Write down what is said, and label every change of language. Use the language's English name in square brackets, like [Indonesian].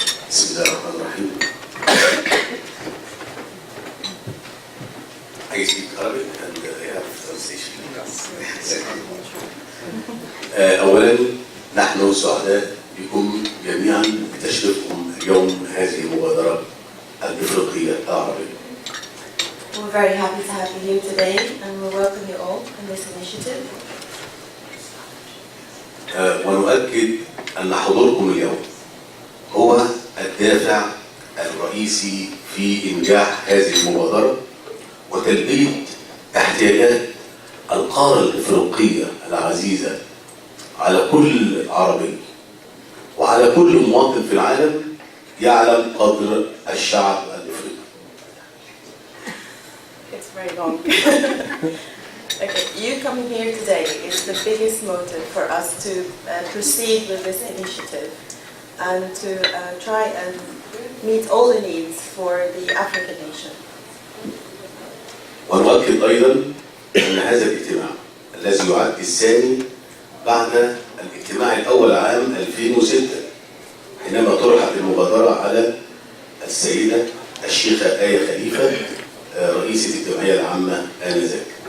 [Arabic] بسم الله الرحمن الرحيم. [English] I speak Arabic and I have translation. [Arabic] أولا نحن سعداء بكم جميعا بتشريفكم اليوم هذه المبادرة الإفريقية العربية. [English] We're very happy to have you here today, and we welcome you all in this initiative. [Arabic] ونؤكد أن حضوركم اليوم هو الدافع الرئيسي في إنجاح هذه المبادرة وتلبية احتياجات القارة الإفريقية العزيزة على كل عربي وعلى كل مواطن في العالم يعلم قدر الشعب الإفريقي. [English] It's very long. Okay, you coming here today is the biggest motive for us to proceed with this initiative and to try and meet all the needs for the African nation. [Arabic] ونؤكد أيضا أن هذا الاجتماع الذي يعد الثاني بعد الاجتماع الأول عام 2006 حينما طرحت المبادرة على السيدة الشيخة آية خليفة رئيسة الجمعية العامة آنذاك.